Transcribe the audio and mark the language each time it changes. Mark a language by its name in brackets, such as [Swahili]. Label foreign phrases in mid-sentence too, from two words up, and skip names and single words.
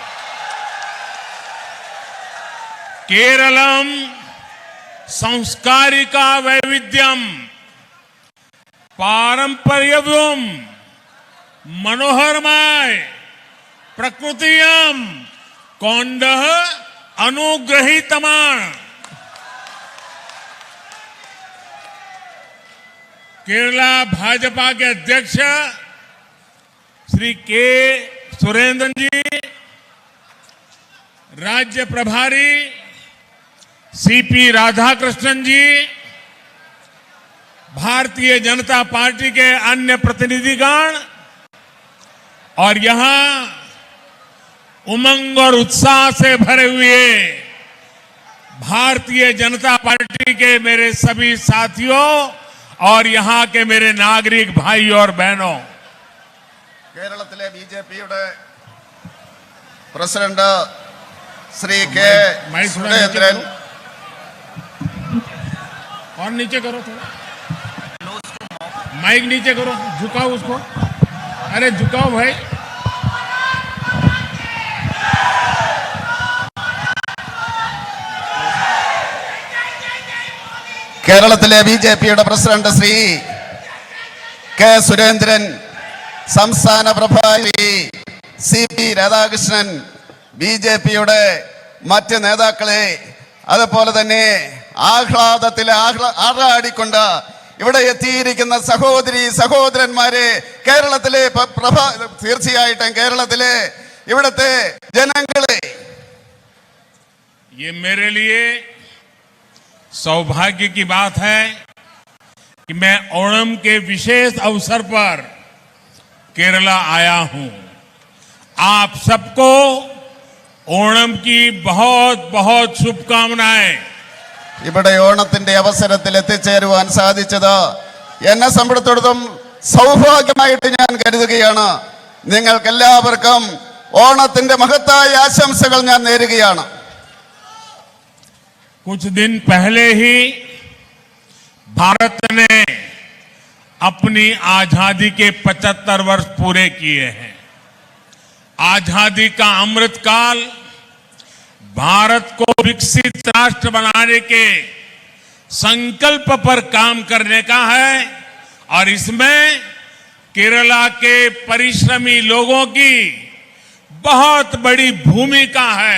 [Malayalam] കേരളം സാംസ്കാരിക വൈവിധ്യം പാരമ്പര്യവും മനോഹരമായ പ്രകൃതിയും കൊണ്ട് അനുഗ്രഹീതമാണ്. [Hindi] केरल भाजपा के अध्यक्ष श्री के सुरेंद्र जी, राज्य प्रभारी सीपी राधाकृष्णन जी, भारतीय जनता पार्टी के अन्य प्रतिनिधिगण और यहां उमंग और उत्साह से भरे हुए भारतीय जनता पार्टी के मेरे सभी साथियों और यहां के मेरे नागरिक भाई और बहनों, [Malayalam] കേരളത്തിലെ ബിജെപിയുടെ പ്രസിഡന്റ് श्री के सुरेंद्रन, [Hindi] और नीचे करो थोड़ा, माइक नीचे करो, झुकाओ उसको, अरे झुकाओ भाई. [Malayalam] കേരളത്തിലെ ബിജെപിയുടെ പ്രസിഡന്റ് ശ്രീ കെ സുരേന്ദ്രൻ, സംസ്ഥാന പ്രഭാരി സിപി രാധാകൃഷ്ണൻ, ബിജെപിയുടെ മറ്റ് നേതാക്കളെ, അതുപോലെ തന്നെ ആഹ്ലാദത്തിൽ ആറാടിക്കൊണ്ട് ഇവിടെ എത്തിയിരിക്കുന്ന സഹോദരി സഹോദരന്മാരെ, കേരളത്തിലെ തീർച്ചയായിട്ടും കേരളത്തിലെ ഇവിടുത്തെ ജനങ്ങളെ, [Hindi] ये मेरे लिए सौभाग्य की बात है कि मैं ओणम के विशेष अवसर पर केरला आया हूं. आप सबको ओणम की बहुत बहुत शुभकामनाएं. [Malayalam] ഇവിടെ ഓണത്തിന്റെ അവസരത്തിൽ എത്തിച്ചേരുവാൻ സാധിച്ചത് എന്നെ സംബന്ധിച്ചിടത്തോളം സൗഭാഗ്യമായിട്ട് ഞാൻ കരുതുകയാണ്. നിങ്ങൾക്ക് എല്ലാവർക്കും ഓണത്തിന്റെ മഹത്തായ ആശംസകൾ ഞാൻ നേരുകയാണ്. [Hindi] कुछ दिन पहले ही भारत ने अपनी आजादी के 75 वर्ष पूरे किए हैं. आजादी का अमृतकाल भारत को विकसित राष्ट्र बनाने के संकल्प पर काम करने का है और इसमें केरला के परिश्रमी लोगों की बहुत बड़ी भूमिका है.